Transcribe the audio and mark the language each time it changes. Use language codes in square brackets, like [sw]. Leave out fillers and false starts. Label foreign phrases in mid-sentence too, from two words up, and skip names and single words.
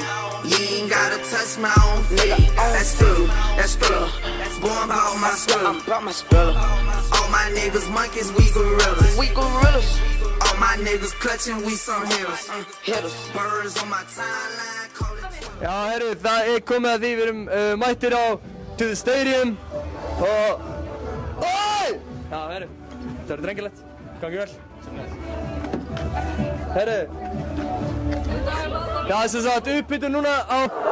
[en] You ain't gotta touch my own feet. That's true. Boy, I'm about my skrilla. All my niggas monkeys, we gorillas. All my niggas clutching, we some hitters. Birds on my timeline, call it. [is] Já, herru, það komið að því við erum mættir á To the Stadium og... Oi! Já, herru, það verður drengilegt. Gangi vel. Herru. Já, þess að uppbytun núna á...